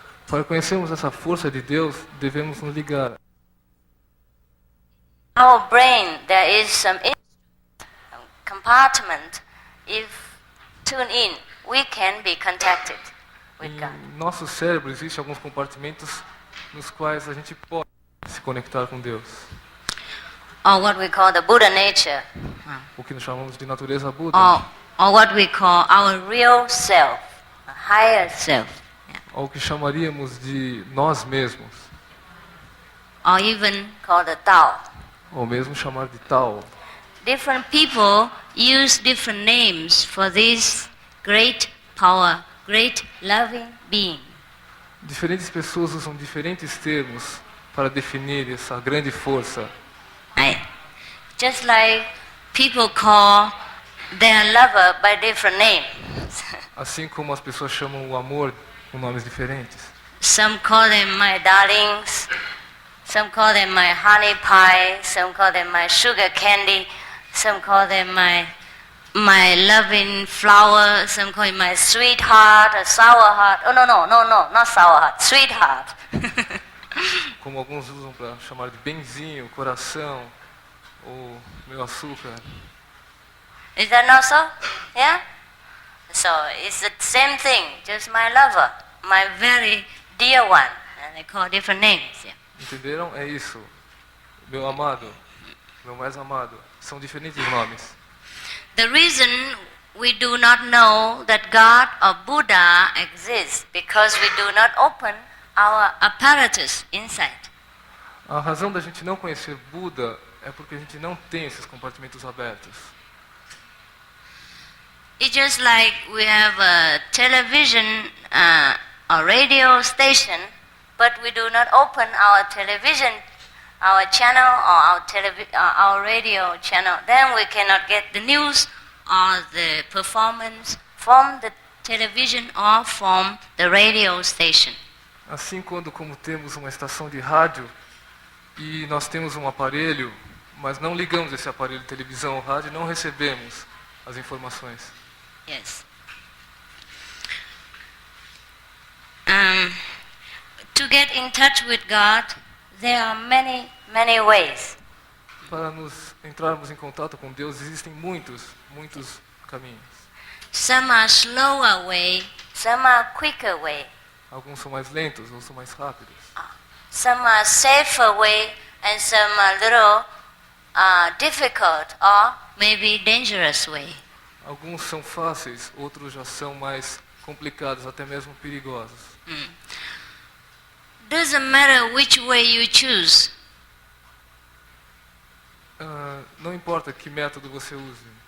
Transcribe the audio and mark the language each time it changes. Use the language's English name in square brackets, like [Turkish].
[Portuguese] Para conhecermos essa força de Deus, devemos nos ligar. [English] Our brain, there is some compartment. If tune in, we can be contacted with God. [Portuguese] Em nosso cérebro existem alguns compartimentos nos quais a gente pode se conectar com Deus. [English] Or what we call the Buddha nature. [Portuguese] O que nós chamamos de natureza Buda. [English] Or what we call our real self, a higher self. [Portuguese] Ou o que chamaríamos de nós mesmos. [English] Or even called the Tao. [Portuguese] Ou mesmo chamar de Tao. [English] Different people use different names for this great power, great loving being. [Portuguese] Diferentes pessoas usam diferentes termos para definir essa grande força. [English] Just like people call their lover by different names. [Portuguese] Assim como as pessoas chamam o amor com nomes diferentes. [English] Some call them my darlings, some call them my honey pie, some call them my sugar candy, some call them my loving flower, some call it my sweetheart, a sour heart. Oh no, not sour heart, sweetheart. [Portuguese] Como alguns usam para chamar de benzinho, coração, ou meu açúcar. [English] Is that not so? Yeah? So it's the same thing, just my lover, my very dear one. And they call different names. Yeah. [Portuguese] Entenderam? É isso. Meu amado, meu mais amado. São diferentes nomes. [English] The reason we do not know that God or Buddha exists because we do not open our apparatus inside. [Portuguese] A razão da gente não conhecer Buda é porque a gente não tem esses compartimentos abertos. [English] It's just like we have a television or radio station, but we do not open our television, our channel or our radio channel. Then we cannot get the news or the performance from the television or from the radio station. [Portuguese] Assim, como temos uma estação de rádio e nós temos um aparelho, mas não ligamos esse aparelho de televisão ou rádio, não recebemos as informações. [English] Yes. To get in touch with God, there are many, many ways. [Portuguese] Para nos entrarmos em contato com Deus, existem muitos caminhos. [English] Some are slower way, some are quicker way. [Portuguese] Alguns são mais lentos, outros são mais rápidos. [English] Some are safer way and some are little difficult or maybe dangerous way. [Portuguese] Alguns são fáceis, outros já são mais complicados, até mesmo perigosos. [English] Doesn't matter which way you choose. [Portuguese] Não importa que método você use.